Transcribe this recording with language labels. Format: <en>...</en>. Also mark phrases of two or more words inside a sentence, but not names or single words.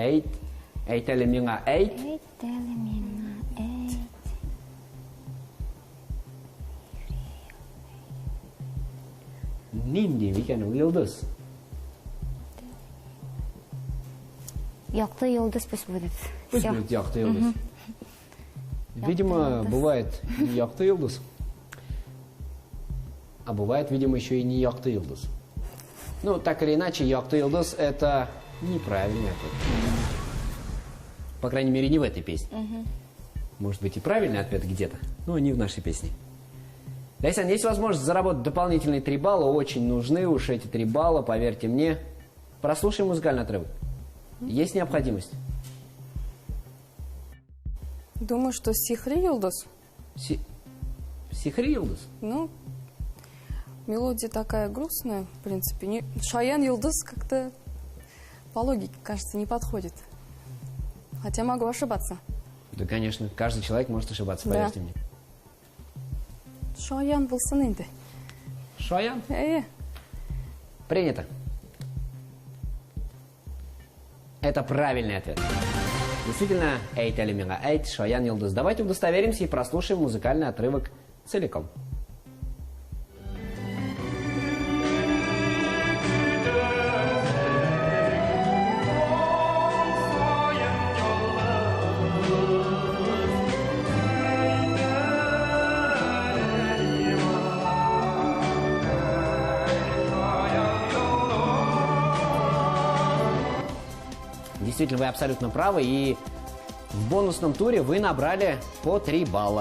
<tt>Эйт. Эйтели миңа эйт. Эйтели миңа эйт. Ниндей мекен ул йылдыз.</tt> <ru>Якты йылдыз пусть будет. Пусть Всё. будет якты йылдыз. Видимо, йылдыз. бывает не якты йылдыз. А бывает, видимо, еще и не якты йылдыз. Ну, так или иначе, якты йылдыз — это неправильный ответ. По крайней мере, не в этой песне. Может быть, и правильный ответ где-то, но не в нашей песне. Лейсан, есть возможность заработать дополнительные 3 балла. Очень нужны уж эти 3 балла, поверьте мне. Прослушаем музыкальный отрывок. Есть необходимость? Думаю, что Сихри Йылдыз. Сихри йылдыз? Ну, мелодия такая грустная, в принципе. Шаян Йылдыз как-то по логике, кажется, не подходит. Хотя могу ошибаться. Да, конечно, каждый человек может ошибаться, Да. поверьте мне.</ru> <tt>Шаян болсын инде.</tt> <ru>Шаян? Принято. Это правильный ответ. Действительно, эйт или мига эйт, Шаян йылдыз. Давайте удостоверимся и прослушаем музыкальный отрывок целиком. Действительно, вы абсолютно правы, и в бонусном туре вы набрали по 3 балла.</ru>